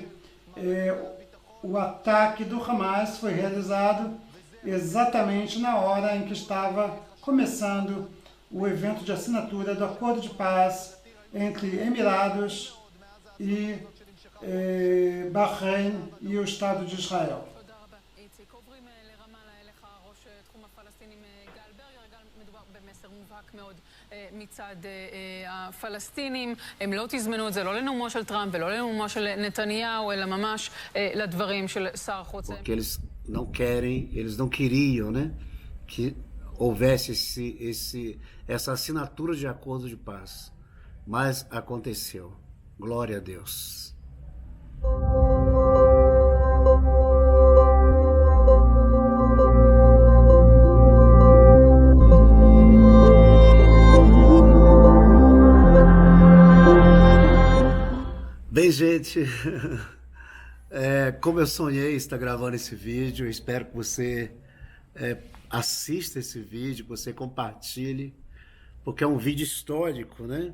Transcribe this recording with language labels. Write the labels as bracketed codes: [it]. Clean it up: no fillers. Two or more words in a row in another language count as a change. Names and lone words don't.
[pt] O ataque do Hamas foi realizado exatamente na hora em que estava começando o evento de assinatura do Acordo de Paz entre Emirados e Bahrein e o Estado de Israel. [he] מצד הפלסטינים, הם לא תזמנו את זה לא לנאומו של טראמפ ולא לנאומו של נתניהו, אלא ממש לדברים של שר החוץ. [pt] Porque eles não queriam, né, que houvesse essa assinatura de acordo de paz. Mas aconteceu. Glória a Deus. Bem, gente, como eu sonhei estar gravando esse vídeo, eu espero que você assista esse vídeo, que você compartilhe, porque é um vídeo histórico, né?